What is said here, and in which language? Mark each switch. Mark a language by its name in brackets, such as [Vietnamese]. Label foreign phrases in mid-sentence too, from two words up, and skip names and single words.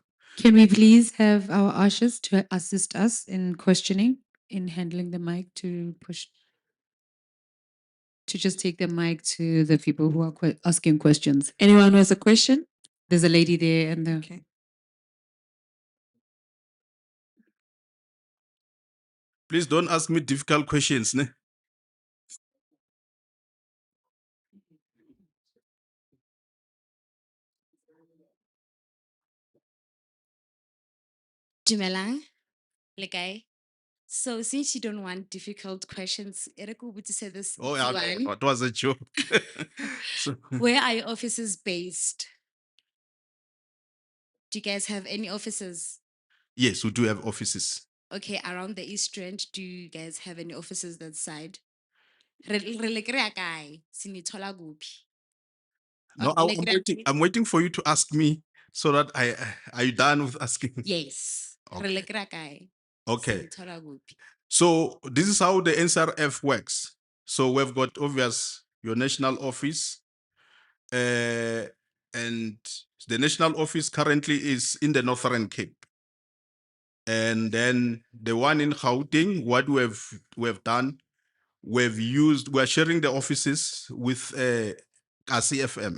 [English] Can we please have our ushers to assist us in questioning, in handling the mic to just take the mic to the people who are asking questions? Anyone who has a question? There's a lady there and the. Okay. Please don't ask me difficult questions. Ne? [Tswana] Dumelang, le kae? [English] So since you don't want difficult questions, Eriko would say this Oh, easy yeah, one. that was a joke. So, Where are your offices based? Do you guys have any offices? yes, we do have offices. Okay, around the East End, do you guys have any offices that side? [Tswana] Re le kry-a kae? [Zulu] Sinithola kuphi? [English] No, [Tswana] Le [English] I'm [Tswana] kry-a [English] waiting. [Tswana] kae? [English] I'm waiting for you to ask me so that are you done with asking? Yes. [Tswana] Re [English] Okay. [Tswana] le kry-a kae? [English] Okay. [Zulu] Sinithola kuphi? [English] So this is how the NSRF works. So we've got obvious your national office, and the national office currently is in the Northern Cape. And then the one in Gauteng, what we've done, we're sharing the offices with KCFM.